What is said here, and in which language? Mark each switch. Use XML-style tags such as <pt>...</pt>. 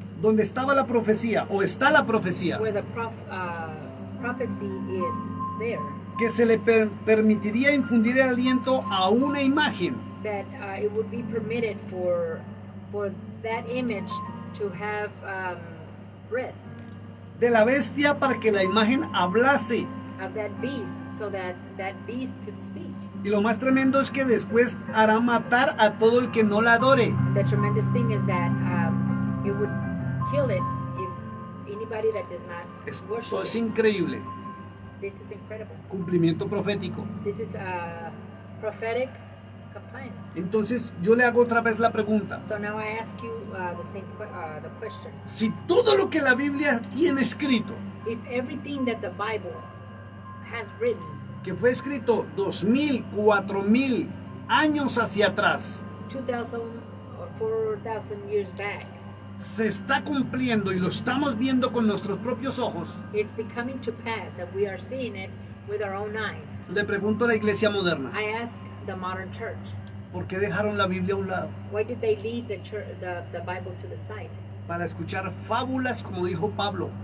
<es>donde estaba la profecía, o está la profecía,</es> <en>where the prophecy is there,</en> <es>que se le permitiría infundir el aliento a una imagen</es> <en>that it would be permitted for that image to have breath</en> <es>de la bestia para que la imagen hablase.</es> <en>of that beast, so that that beast could speak.</en> <es>Y lo más tremendo es que después hará matar a todo el que no la adore.</es> <en>The tremendous thing is that it would kill it if anybody that does not</en> <es>Esto</es> <en>worship</en> <es>es</es> <en>it.</en> <es>increíble.</es> <en>This is incredible.</en> <es>Cumplimiento profético.</es> <en>This is a prophetic compliance.</en> <es>Entonces yo le hago otra vez la pregunta.</es> <en>So now I ask you the question:</en> <es>Si todo lo que la Biblia tiene escrito,</es> <en>if everything that the Bible has written,</en> <es>que fue escrito 2000, 4000 años hacia atrás,</es> <en>2,000 or 4,000 years back,</en> <es>se está cumpliendo y lo estamos viendo con nuestros propios ojos,</es> <en>it's becoming to pass, and we are seeing it with our own eyes.</en> <es>le pregunto a la iglesia moderna,</es> <en>I ask the modern church,</en> <es>¿por qué dejaron la Biblia a un lado?</es> <en>why did they leave the Bible to the side</en> <es>Para escuchar fábulas, como dijo Pablo.</es>